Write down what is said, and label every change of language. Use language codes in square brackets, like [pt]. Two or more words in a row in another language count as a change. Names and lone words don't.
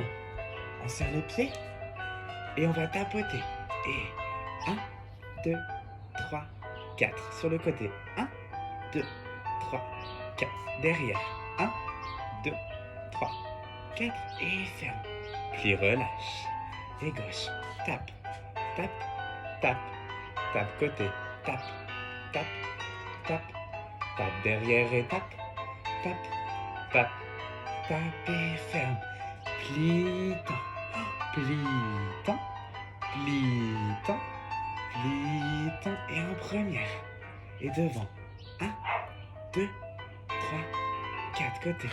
[fr] On serre les pieds. Et on va tapoter. Et 1, 2, 3, 4. Sur le côté. 1, 2, 3, 4. Derrière. 1, 2, 3, 4. Et ferme. Plie, relâche. Et gauche. Tape. Tape. Tape. Tape côté. Tape. Tape. Tape. Tape derrière et tape. Tape. Tape. Tape et ferme. Plie, tend. Plie, tend. Plie, tend. Plie, tend. Et en première. Et devant. 1, 2, 3, 4 côtés.